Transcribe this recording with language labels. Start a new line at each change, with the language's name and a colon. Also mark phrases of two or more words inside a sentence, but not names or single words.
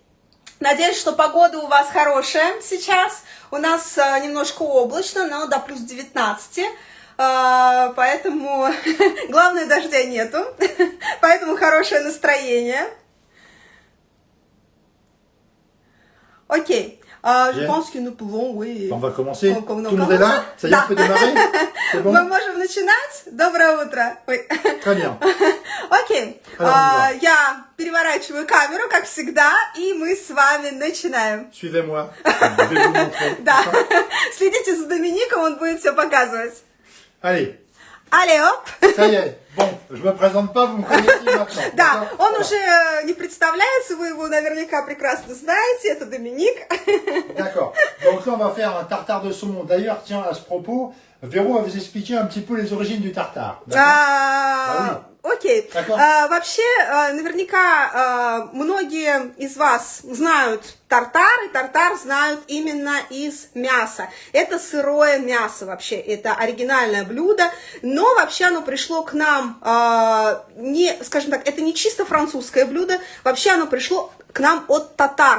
Russian: Надеюсь, что погода у вас хорошая сейчас. У нас немножко облачно, но до плюс 19. Поэтому, главное, дождя нету. Поэтому хорошее настроение. Окей.
French: Je pense que nous pouvons, oui. On va commencer. Tout le monde est là? Ça y est, on peut démarrer? C'est bon?
Russian: Мы можем начинать? Доброе утро.
French: Très bien.
Russian: Окей. Я переворачиваю камеру, как всегда, и мы с вами начинаем.
French: Suivez-moi. Je vais vous montrer.
Russian: Да. Следите за Домиником, он будет все показывать.
French: Allez. Allez, оп. Ça y est. Bon, je me présente pas, vous me connaissez maintenant.
Russian: Да, он уже не представляется, вы его наверняка прекрасно знаете, это Доминик.
French: D'accord. Donc là, on va faire un tartare de saumon. D'ailleurs, tiens, à ce propos, Véro va vous expliquer un petit peu les origines du tartare.
Russian: Окей. Вообще, наверняка многие из вас знают тартар, и тартар знают именно из мяса. Это сырое мясо вообще, это оригинальное блюдо, но вообще оно пришло к нам, скажем так, это не чисто французское блюдо, вообще оно пришло к нам от татар.